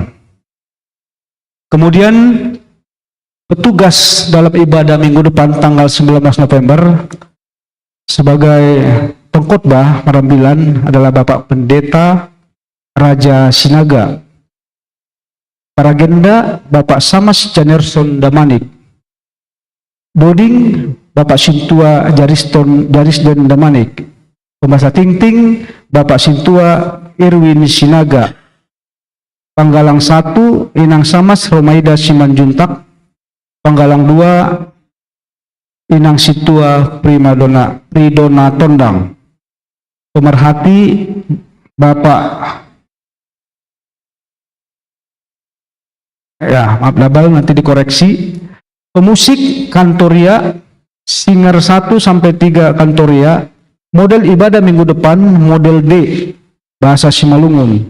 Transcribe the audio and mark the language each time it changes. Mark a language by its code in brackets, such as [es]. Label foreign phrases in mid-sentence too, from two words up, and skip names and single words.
[id] Kemudian petugas dalam ibadah minggu depan tanggal 19 November sebagai pengkhotbah perambilan adalah Bapak Pendeta Raja Sinaga. Para agenda Bapak Samas Janerson Damanik. Doding Bapak Sintua Jarisden Damanik. Pembasa Tingting Bapak Sintua Irwin Sinaga. Panggalang 1 Inang Samas Romaida Simanjuntak. Panggalang 2 Inang Situa Pridona Tondang. Pemerhati Bapak maaf double nanti dikoreksi. Pemusik Kantoria Singer 1 sampai 3 Kantoria. Model ibadah minggu depan model D bahasa Simalungun.